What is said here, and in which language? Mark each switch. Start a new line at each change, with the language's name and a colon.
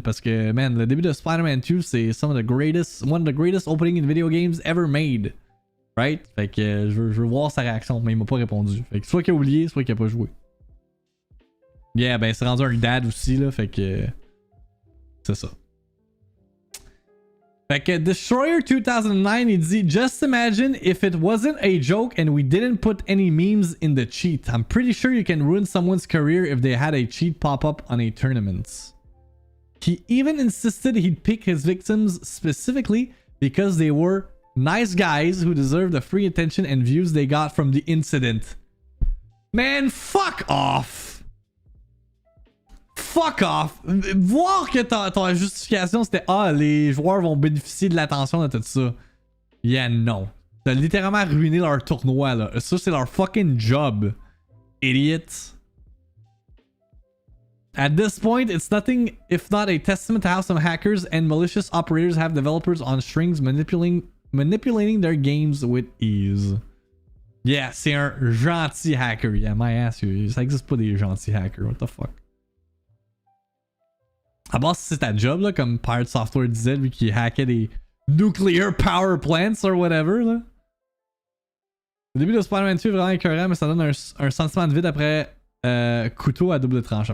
French: Parce que, man, le début de Spider-Man 2, c'est
English: one of the greatest opening in video games ever made. Right?
French: Fait que je veux voir sa réaction, mais il m'a pas répondu. Fait que soit qu'il a oublié, soit qu'il a pas joué. Yeah, ben c'est rendu un dad aussi, là, fait que... C'est ça. Fait que Destroyer 2009, il dit, just imagine if it wasn't a joke and we didn't put any memes in the cheat.
English: I'm pretty sure you can ruin someone's career if they had a cheat pop up on a tournament. He even insisted he'd pick his victims specifically because they were nice guys who deserve the free attention and views they got from the incident. Man, fuck off! Fuck off!
French: Voir que ta justification c'était les joueurs vont bénéficier de l'attention de tout ça. Yeah, non. T'as littéralement ruiné leur tournoi, là. Ça, c'est leur fucking job.
English: Idiots. At this point, it's nothing if not a testament to how some hackers and malicious operators have developers on strings manipulating their games with ease.
French: Yeah, c'est un gentil hacker.
English: Yeah, my ass,
French: ça existe pas des gentils hackers.
English: What the fuck?
French: À base, c'est ta job, là, comme Pirate Software disait, lui qui hackait des
English: nuclear power plants or whatever,
French: là. Le début de Spider-Man 2 est vraiment écœurant, mais ça donne un sentiment de vide après couteau à double tranchant.